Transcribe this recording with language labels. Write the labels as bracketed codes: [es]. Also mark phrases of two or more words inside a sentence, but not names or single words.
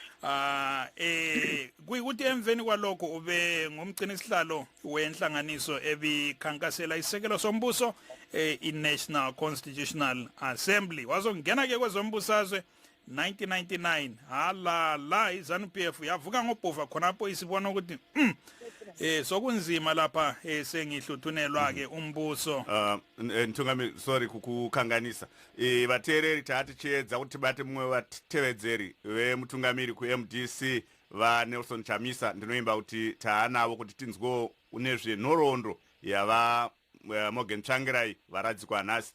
[nd] Kuyikuthi emveni kwalokho ube ngumgcinisihlalo wenhlanganiso ebikhankasela isekelo sombuso i-National Constitutional Assembly. Wazongena ke kwezombusazwe 1999 la iZANU-PF yavuka ngobhova khonapho isibona ukuthi sokunzima lapha sengihluthunelwa ke umbuso. [sn] Ntungami sorry kukukhanganisa vateereri taati chiedza kuti bate mumwe vatevedzeri vemutungamiri kuMDC vaNelson Chamisa ndinoimba kuti taanavo kuti tinzwewo unezve nhoroondo yava Morgan Tsvangirai varadzikwa nhasi.